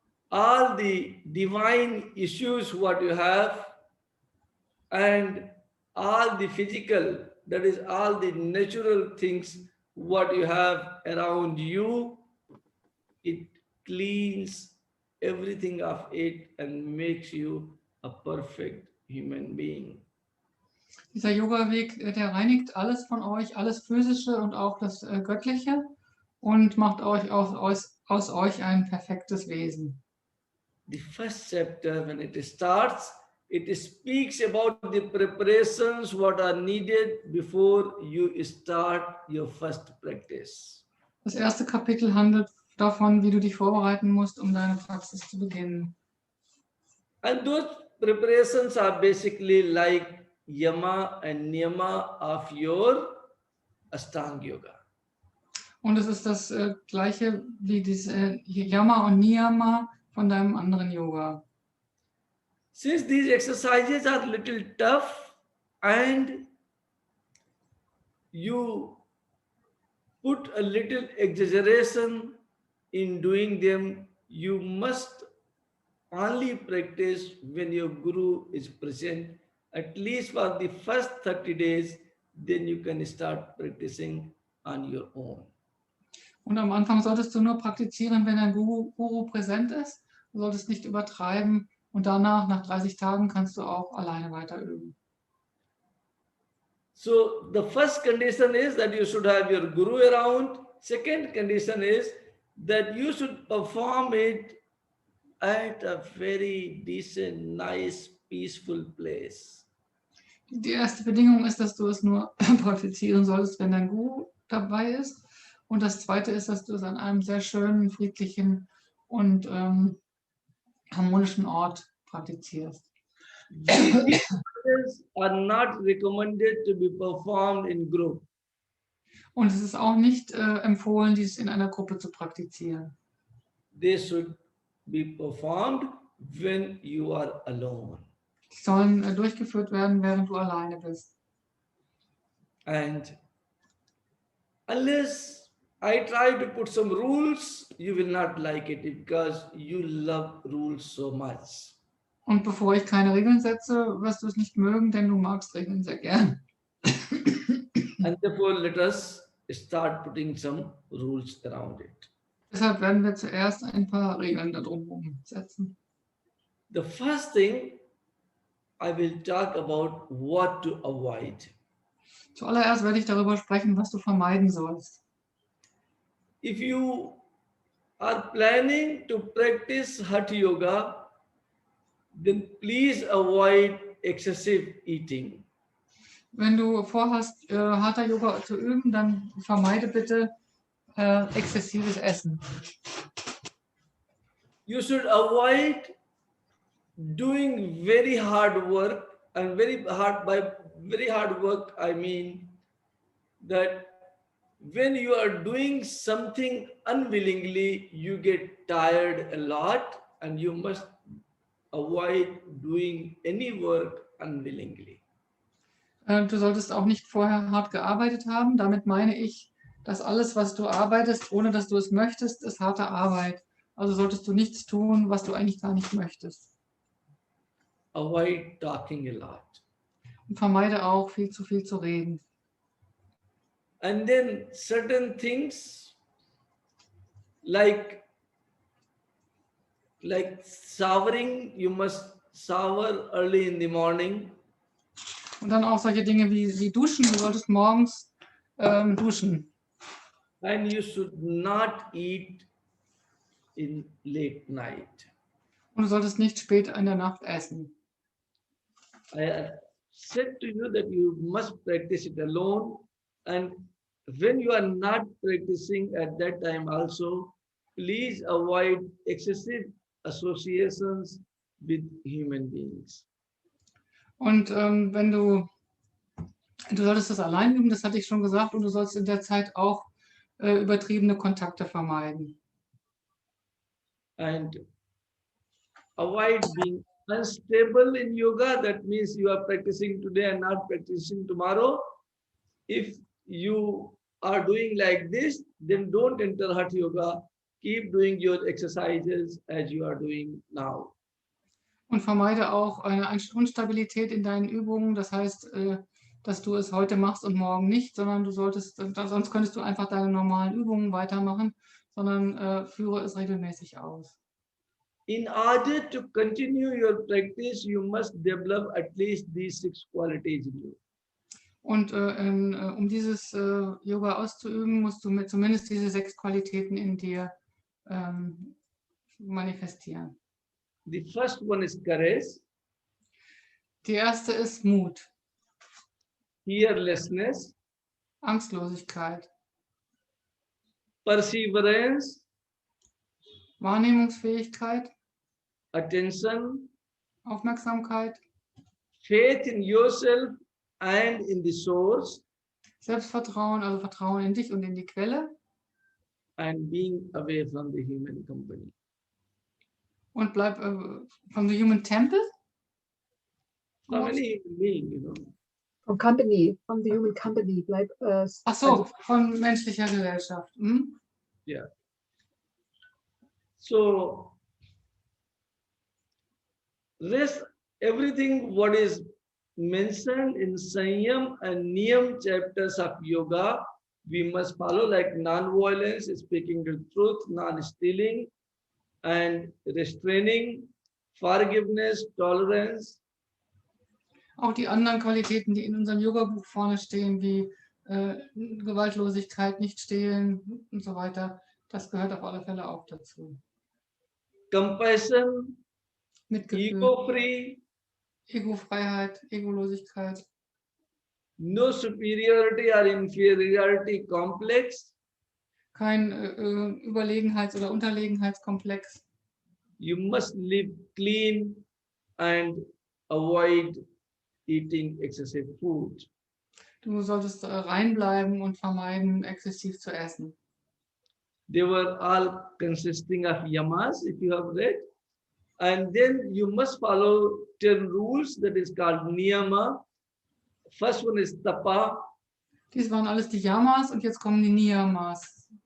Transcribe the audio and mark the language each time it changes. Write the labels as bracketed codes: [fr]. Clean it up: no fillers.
[en] all the divine issues what you have, and all the physical, that is all the natural things what you have around you, it cleans everything of it and makes you a perfect human being. [de] Dieser Yoga-Weg, der reinigt alles von euch, alles Physische und auch das Göttliche und macht euch aus euch ein perfektes Wesen. [en] The first chapter, when it starts, it speaks about the preparations what are needed before you start your first practice. [de] Das erste Kapitel handelt davon, wie du dich vorbereiten musst, um deine Praxis zu beginnen. [en] And those preparations are basically like yama and niyama of your Ashtanga Yoga. [de] Und es ist das gleiche wie diese Yama und Niyama von deinem anderen Yoga. [en] Since these exercises are little tough and you put a little exaggeration in doing them, you must only practice when your Guru is present, at least for the first 30 days, then you can start practicing on your own. [de] Und am Anfang solltest du nur praktizieren, wenn dein Guru präsent ist. Du solltest nicht übertreiben. Und danach, nach 30 Tagen, kannst du auch alleine weiter üben. [en] So the first condition is that you should have your Guru around. Second condition is that you should perform it at a very decent, nice, peaceful place. [de] Die erste Bedingung ist, dass du es nur praktizieren solltest, wenn dein Guru dabei ist. Und das zweite ist, dass du es an einem sehr schönen, friedlichen und harmonischen Ort praktizierst. [en] These practices are not recommended to be performed in group. [de] Und es ist auch nicht empfohlen, dies in einer Gruppe zu praktizieren. [en] They should be performed when you are alone. [de] Die sollen durchgeführt werden, während du alleine bist. [en] And unless I try to put some rules, you will not like it because you love rules so much. [de] Und bevor ich keine Regeln setze, wirst du es nicht mögen, denn du magst Regeln sehr gern. [en] And therefore, let us start putting some rules around it. [de] Deshalb werden wir zuerst ein paar Regeln darum setzen. [en] The first thing, I will talk about what to avoid. [de] Zuallererst werde ich darüber sprechen, was du vermeiden sollst. [en] If you are planning to practice Hatha-Yoga, then please avoid excessive eating. [de] Wenn du vorhast, Hatha-Yoga zu üben, dann vermeide bitte exzessives Essen. [en] You should avoid doing very hard work, and by very hard work I mean that when you are doing something unwillingly, you get tired a lot, and you must avoid doing any work unwillingly. [de] Du solltest auch nicht vorher hart gearbeitet haben. Damit meine ich, dass alles, was du arbeitest, ohne dass du es möchtest, ist harte Arbeit. Also solltest du nichts tun, was du eigentlich gar nicht möchtest. [en] Avoid talking a lot. [de] Und vermeide auch, viel zu reden. [en] And then certain things like showering, you must shower early in the morning. [de] Und dann auch solche Dinge wie Duschen. Du solltest morgens duschen. [en] And you should not eat in late night. [de] Und du solltest nicht spät in der Nacht essen. [en] I have said to you that you must practice it alone, and when you are not practicing at that time also, please avoid excessive associations with human beings. [de] Und wenn du solltest das allein üben, das hatte ich schon gesagt, und du sollst in der Zeit auch übertriebene Kontakte vermeiden. [en] And avoid being unstable in yoga. That means you are practicing today and not practicing tomorrow. If you are doing like this, then don't enter Hatha Yoga. Keep doing your exercises as you are doing now. [de] Und vermeide auch eine Instabilität in deinen Übungen. Das heißt, dass du es heute machst und morgen nicht, sondern du solltest, sonst könntest du einfach deine normalen Übungen weitermachen, sondern führe es regelmäßig aus. [en] In order to continue your practice, you must develop at least these 6 qualities in you. [de] Und um dieses Yoga auszuüben, musst du zumindest diese 6 Qualitäten in dir manifestieren. [en] The first one is courage. [de] Die erste ist Mut, [en] fearlessness, [de] Angstlosigkeit, [en] perseverance, [de] Wahrnehmungsfähigkeit, [en] attention, [de] Aufmerksamkeit, [en] faith in yourself and in the source, [de] Selbstvertrauen, also Vertrauen in dich und in die Quelle [en] and being away from the human company. [de] und bleib [en] from the human temple. From any being, From the human company, [de] bleib. Ach so, von menschlicher Gesellschaft. Hm? [en] Yeah. So, rest everything what is mentioned in Sanyam and Niyam chapters of yoga, we must follow, like non-violence, speaking the truth, non-stealing, and restraining, forgiveness, tolerance. [de] Auch die anderen Qualitäten, die in unserem Yoga-Buch vorne stehen, wie Gewaltlosigkeit, nicht stehlen und so weiter, das gehört auf alle Fälle auch dazu. [en] Compassion, [de] Mitgefühl, [en] ego-free, [de] Egofreiheit, Egolosigkeit, [en] no superiority or inferiority complex. [de] kein Überlegenheits- oder Unterlegenheitskomplex. [en] You must live clean and avoid eating excessive food. [de] Du solltest reinbleiben und vermeiden, exzessiv zu essen. [en] They were all consisting of yamas, if you have read. And then you must follow 10 rules, that is called niyama. First one is tapa. [de] Dies waren alles die Yamas und jetzt kommen die Niyamas.